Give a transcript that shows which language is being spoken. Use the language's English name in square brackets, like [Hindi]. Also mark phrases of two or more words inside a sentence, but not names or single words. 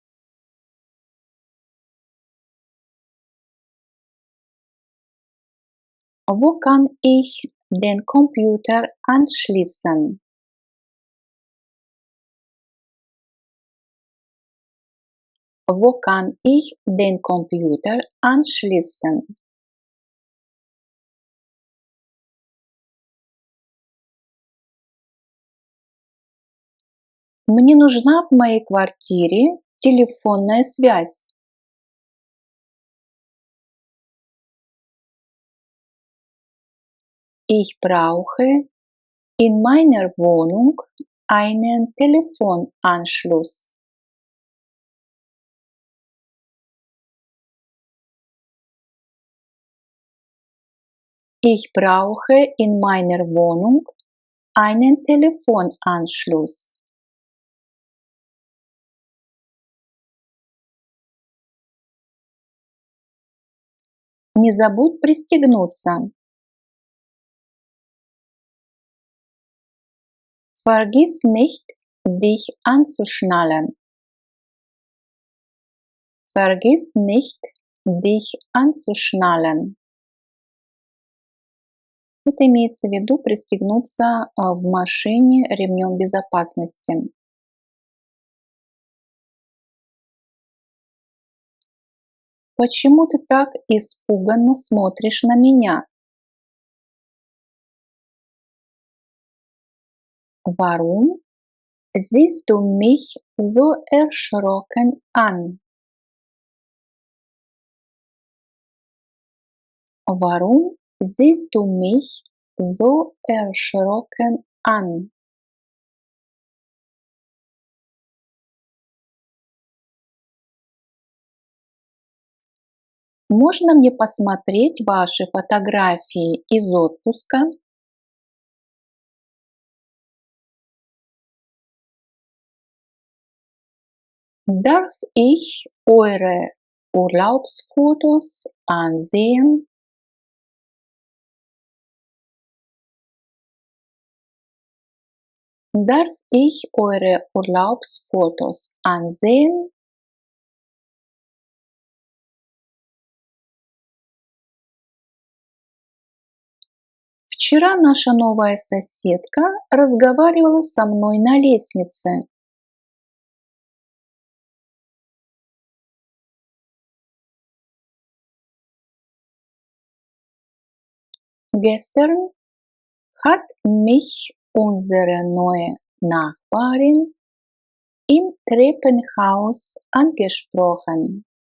[German] Wo kann ich den Computer anschließen? Wo kann ich den Computer anschließen? [Russian] Мне нужна в моей квартире телефонная связь. [German] Ich brauche in meiner Wohnung einen Telefonanschluss. Ich brauche in meiner Wohnung einen Telefonanschluss. [Russian] Не забудь пристегнуться. [German] Vergiss nicht, dich anzuschnallen. Vergiss nicht, dich anzuschnallen. [Russian] Это имеется в виду пристегнуться в машине ремнем безопасности. Почему ты так испуганно смотришь на меня? [German] Warum siehst du mich so erschrocken an? Warum siehst du mich so erschrocken an? [Russian] Можно мне посмотреть ваши фотографии из отпуска? [German] Darf ich eure Urlaubsfotos ansehen? Darf ich eure Urlaubsfotos ansehen? [Russian] Вчера наша новая соседка разговаривала со мной на лестнице. [German] Gestern hat mich unsere neue Nachbarin im Treppenhaus angesprochen.